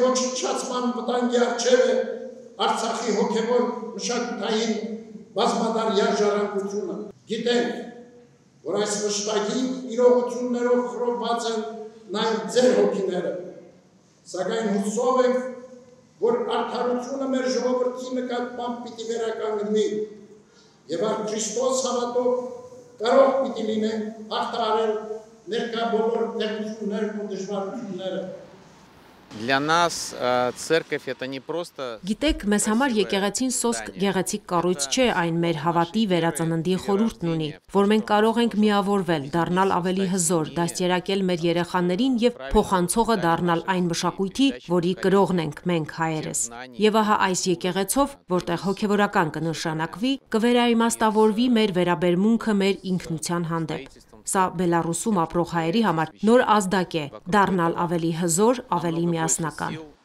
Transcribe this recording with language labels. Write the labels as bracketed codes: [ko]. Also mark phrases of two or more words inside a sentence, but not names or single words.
[hy] ոչնչացման վտանգի առջեւ է Արցախի հոգևոր մշակութային բազմադարյա ժառանգությունը։ Գիտենք, որ այս վշտակի իրողություններով խռովված են նաեւ ձեր հոգիները, սակայն հուսով ենք, որ արդարությունը մեր ժողովրդի նկատմամբ պիտի վերականգնվի եւ Քրիստոս հավատով կարող պիտի լինենք հաղթահարել ներկա բոլոր դժվարություններն ու դժվարությունները։ [ru] Для нас церковь это не просто. [hy] Գիտեք, մեզ համար եկեղեցին սոսկ գեղեցիկ կառույց չէ, այն մեր հավատի վերածննդի խորհուրդն ունի, որ մենք կարող ենք միավորվել, դառնալ ավելի հզոր, դաստիարակել մեր երեխաներին եւ փոխանցողը դառնալ այն մշակույթի, որի կրողն ենք մենք հայերս։ Եվ ահա այս եկեղեցով, որտեղ հոգեվորական կնշանակվի, կվերաիմաստավորվի մեր վերաբերմունքը մեր ինքնության հանդեպ։ Սա Բելարուսում ապրող հայերի համար նոր ազդակ է, դառնալ ավելի հզոր, ավելի միասնական։